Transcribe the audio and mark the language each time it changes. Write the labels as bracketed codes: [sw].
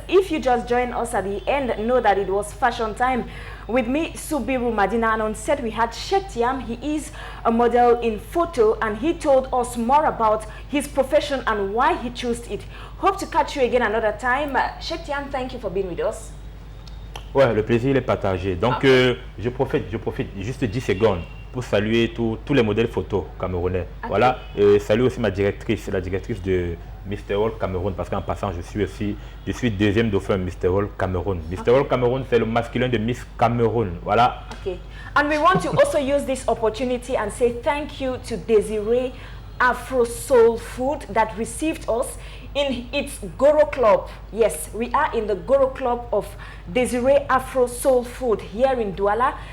[en] If you just joined us at the end, know that it was fashion time. With me, Subiru Madina, and on set we had Sheikh Thiam. He is a model in photo, and he told us more about his profession and why he chose it. Hope to catch you again another time. Sheikh Thiam, thank you for being with us. [fr] Ouais, le plaisir est partagé. Donc, je profite juste 10 secondes pour saluer tous les modèles photo camerounais. Okay. Voilà, saluer aussi ma directrice, la directrice de Mr. World Cameroun, parce qu'en passant, je suis deuxième dauphin Mr. World Cameroun. Mr. World Cameroun, c'est le masculin de Miss Cameroun. Voilà. Okay. [en] And we want to also use this opportunity and say thank you to Desiree Afro Soul Food that received us in its Goro Club. Yes, we are in the Goro Club of Desiree Afro Soul Food here in Douala.